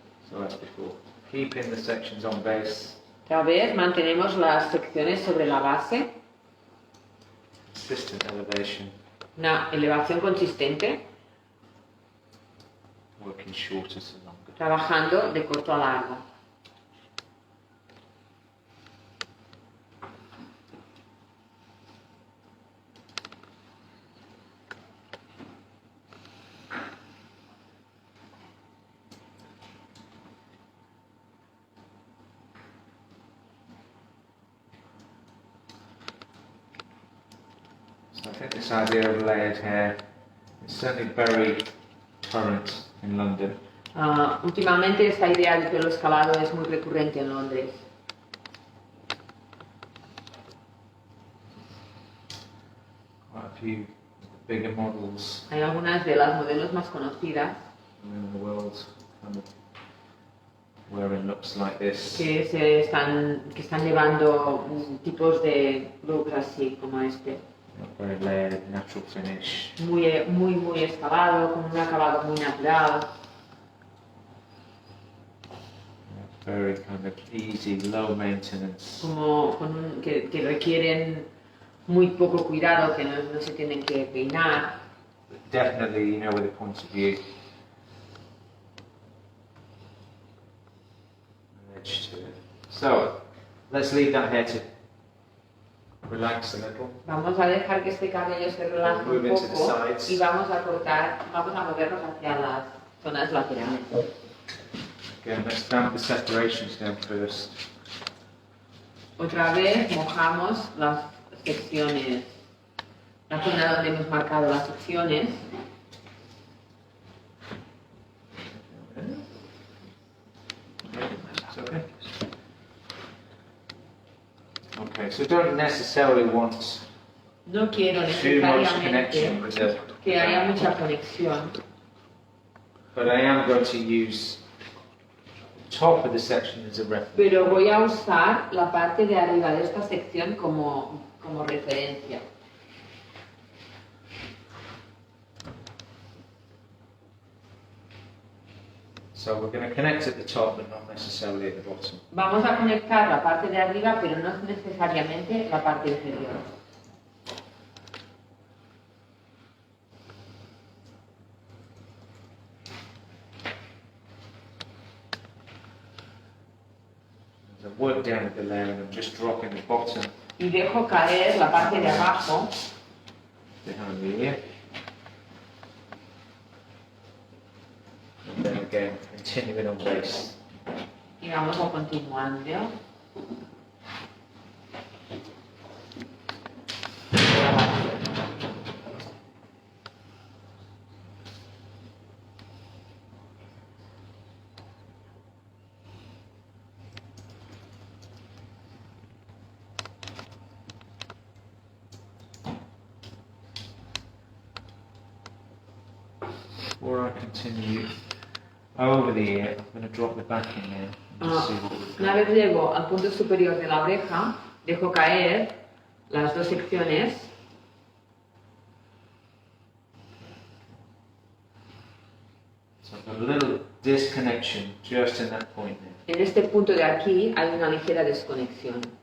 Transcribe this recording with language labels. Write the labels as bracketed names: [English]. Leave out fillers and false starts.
[English] So that's before. Keeping the sections on base. [Spanish] Otra vez mantenemos las secciones sobre la base. [English] Consistent elevation. [Spanish] Una elevación consistente. [English] Working shorter to longer. [Spanish] Trabajando de corto a largo. [English] I think this idea of layered hair is certainly very current in London. [Spanish] Últimamente esta idea del pelo escalado es muy recurrente en Londres. [English] Quite a few bigger models [Spanish] Hay algunas de las modelos más conocidas [English] in the world kind of wearing looks like this. [Spanish] que están llevando tipos de looks así como este. [English] Very layered, natural finish. [Spanish] Muy excavado, con un acabado muy natural. [English] Very kind of easy, low maintenance. [Spanish] Que requieren muy poco cuidado, que no se tienen que peinar. [English] Definitely, you know, with a point of view. An edge to it. So, let's leave that hair to relax a little. [Spanish] Vamos a dejar que este cabello se relaje un poco y vamos a movernos hacia las zonas laterales. [English] Again, let's damp the separations down first. [Spanish] Otra vez mojamos las secciones, la zona donde hemos marcado las secciones. [English] Okay. Okay, so don't necessarily want [Spanish] No quiero [English] too much connection [Spanish] necesariamente [English] with the, [Spanish] que haya mucha conexión, [English] but I am going to use the top of the section as a reference. [Spanish] pero voy a usar la parte de arriba de esta sección como referencia. [English] So we're going to connect at the top, but not necessarily at the bottom. [Spanish] Vamos a conectar la parte de arriba, pero no necesariamente la parte inferior. [English] As I work down at the layer, and I'm just dropping the bottom [Spanish] Y dejo caer la parte de abajo [English] behind the ear. And then again, continuing on base. [Spanish] y vamos a continuando. [English] before I continue over the ear, I'm going to drop the back in there. [Spanish] Una vez llego al punto superior de la oreja, dejo caer las dos secciones. [English] So I've got a little disconnection just in that point there. [Spanish] En este punto de aquí hay una ligera desconexión.